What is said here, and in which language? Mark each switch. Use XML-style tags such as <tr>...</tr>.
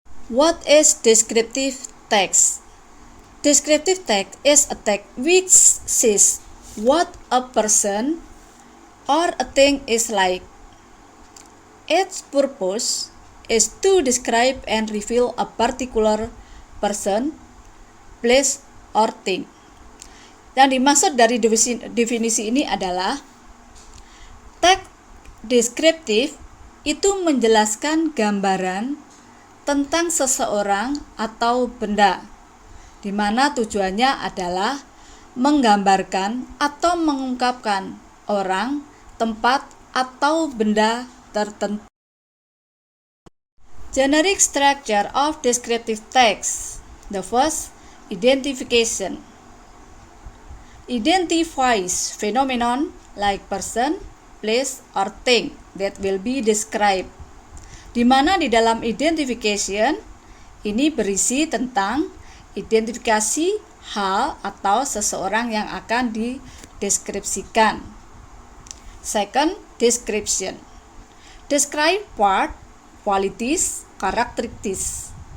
<en>What is descriptive text? Descriptive text is a text which says what a person or a thing is like. Its purpose is to describe and reveal a particular person, place, or thing.</en> <id>Yang dimaksud dari definisi ini adalah teks deskriptif itu menjelaskan gambaran tentang seseorang atau benda, di mana tujuannya adalah menggambarkan atau mengungkapkan orang, tempat, atau benda tertentu.</id> <en>Generic structure of descriptive text. The first, identification. Identifies phenomenon like person, place, or thing that will be described.</en> <id>Di mana di dalam identification ini berisi tentang identifikasi hal atau seseorang yang akan dideskripsikan.</id> <en>Second, description. Describe part, qualities, characteristics.</en>